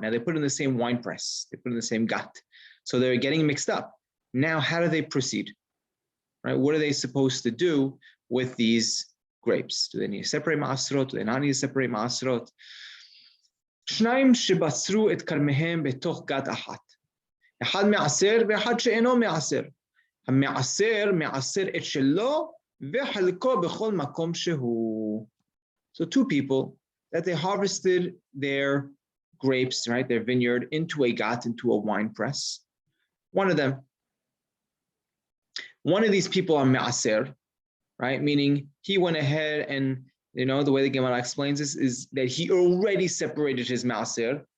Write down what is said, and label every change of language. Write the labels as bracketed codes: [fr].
[en] Now they put in the same wine press, they put in the same gut. So they're getting mixed up. Now, how do they proceed? Right? What are they supposed to do with these grapes? Do they need to separate ma'asrot? Do they not need to separate ma'asrot? [he] Shnaim shebatsru et karmehem betoch gat achat. אחד מעשר ואחד שאינו מעשר. המעשר מעשר את שלו וחלקו בכל מקום שהוא. [en] So two people that they harvested their grapes, right, their vineyard, into a gat, into a wine press. One of these people are ma'aser, right, meaning he went ahead and, the way the Gemara explains this is that he already separated his ma'aser.